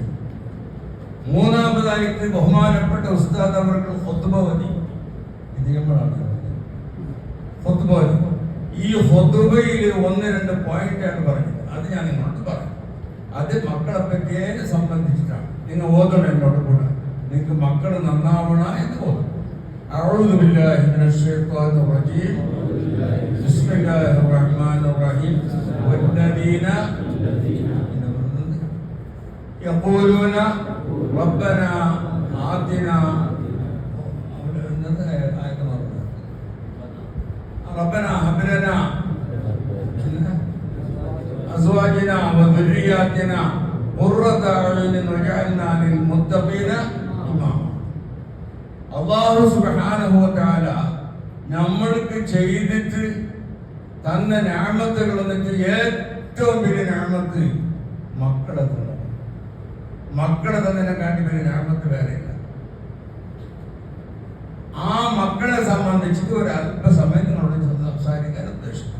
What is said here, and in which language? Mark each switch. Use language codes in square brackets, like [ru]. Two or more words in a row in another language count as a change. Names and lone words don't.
[ml] മൂന്നാമതായിട്ട് ബഹുമാനപ്പെട്ട ഉസ്താദ് അവർക്ക് ഖുത്ബ ഇത് നമ്മളാണ് ഖുത്ബ. ഈ ഖുത്ബയിൽ 1-2 പോയിന്റാണ് പറഞ്ഞത്. അത് ഞാൻ നിങ്ങളോട് പറയും. അത് മക്കളെ പറ്റിയെ സംബന്ധിച്ചിട്ടാണ്. നിങ്ങൾ ഓതണം എന്നോട് കൂടെ. നിങ്ങൾക്ക് മക്കൾ നന്നാവണ എന്ന് ഓതും. [ar] أعوذ بالله من الشيطان الرجيم بسم الله الرحمن الرحيم والذين يقولون ربنا آتنا ربنا هب لنا أزواجنا وذرياتنا قرة أعين واجعلنا للمتقين إماما. الله سبحانه وتعالى [ml] നമ്മൾക്ക് ചെയ്തിട്ട് തന്ന നിഅമത്തുകൾ എന്നിട്ട് ഏറ്റവും വലിയ നിഅമത്ത് മക്കളെ തന്നതാണ്. മക്കളെ തന്നതിനെക്കാട്ടി വലിയ നിഅമത്ത് വേറെയില്ല. ആ മക്കളെ സംബന്ധിച്ചിട്ട് ഒരു അല്പസമയം നിങ്ങളോട് സംസാരിക്കാൻ ഉദ്ദേശിക്കുന്നു.